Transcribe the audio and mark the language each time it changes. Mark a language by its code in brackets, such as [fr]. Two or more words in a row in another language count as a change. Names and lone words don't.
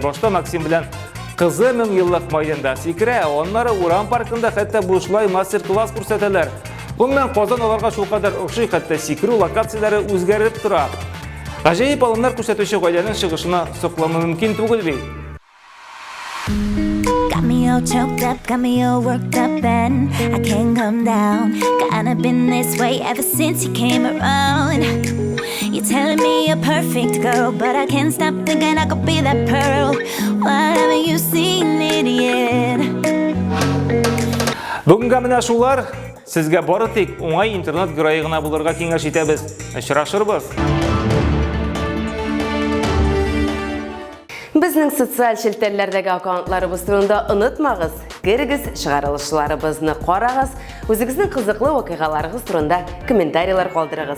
[tt] Башта Максим белән кызы 1000 еллык майданда сикерә, аннары Урам паркында хәтта бушлай мастер-класс күрсәтәләр. Гомумән Казан аларга шулкадәр охшый, хәтта сикерү локацияләре үзгәреп тора. Гаҗәеп алымнар күрсәтүче гаиләнең чыгышына соклану мөмкин түгел бит. [en] Got me all choked up, got me all worked up, and I can't come down. Kinda been this way ever since you came around. You're telling me you're perfect, girl, but I can't stop thinking I could be that pearl. Why haven't you seen it yet? [tt] Бүгенге менә шулар, сезгә бары тик уңай интернет гәрәе генә булырга киңәш итәбез. Очрашырбыз. Безнең социаль шелтәләрдәге аккаунтларыбыз турында онытмагыз. Кирегез, чыгарылышларыбызны карагыз, үзегезнең кызыклы вакыйгаларыгыз турында комментарийлар калдырыгыз.